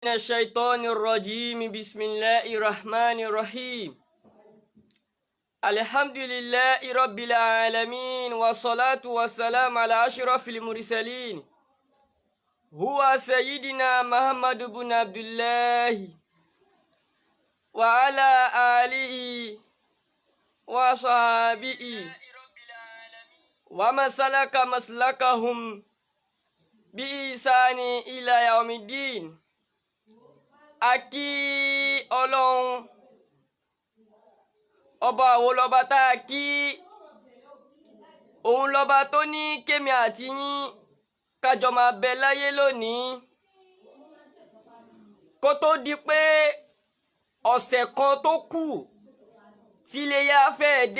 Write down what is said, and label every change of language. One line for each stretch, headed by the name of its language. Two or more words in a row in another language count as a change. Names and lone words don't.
Arabic: من الشيطان الرجيم بسم الله الرحمن الرحيم الحمد لله رب العالمين والصلاة والسلام على أشرف المرسلين هو سيدنا محمد بن عبد الله وعلى آله وصحبه ومن سلك مسلكهم بإحسان إلى يوم الدين.
Yoruba: Akí Ọlọ́run ọba wo lọba tá a kí, òun lọba tó ní kémi àti yín kájọ máa bẹ láyé lónìí kó tó di pé ọ̀sẹ̀ kan tó kù tí iléyá fẹ́ẹ́ dé.